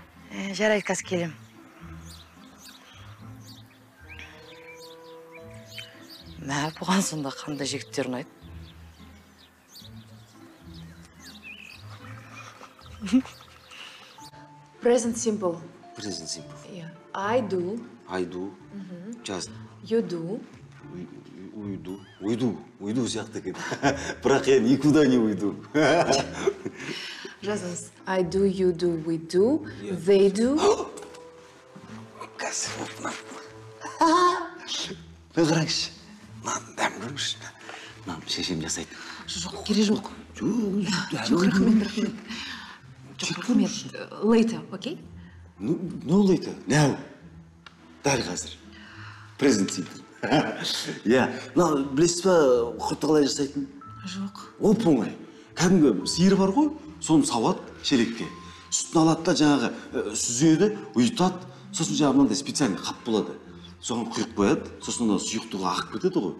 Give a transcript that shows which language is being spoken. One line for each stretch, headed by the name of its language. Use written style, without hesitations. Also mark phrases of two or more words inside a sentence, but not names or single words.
Kazakh: Жарайды, қазір келем. Мә, бұған сонда қандай жігіттер ұнайды?
English: Present simple. Present simple. Yeah. I do. I do. Just. You do.
Kazakh: Уйду сияқты екен. Бірақ енді
Russian: никуда не уйду.
Kazakh: Жазыңыз.
English: I do, you do, we do, they do.
Kazakh: Кәсіп. Мен қараңызшы. Мынаны дәм көріңізші. Мынаны шешем жасайды. Жоқ, керек жоқ. Жоқ, рахмет. Жоқ, рахмет.
English: Later, окей? No later. Now.
Kazakh: Дәл қазір.
English: Present simple. Иә.
Kazakh: Мына білесіз ба, құртты қалай жасайтын? Жоқ. Оп-оңай. Кәдімгі сиыр бар ғой, соны сауады шелекке. Сүтін алады да жаңағы сүзеді, ұйытады. Сосын жаңағы мынандай специальный қап болады. Соған құйып қояды, сосын оны сұйықтығы ағып кетеді ғой.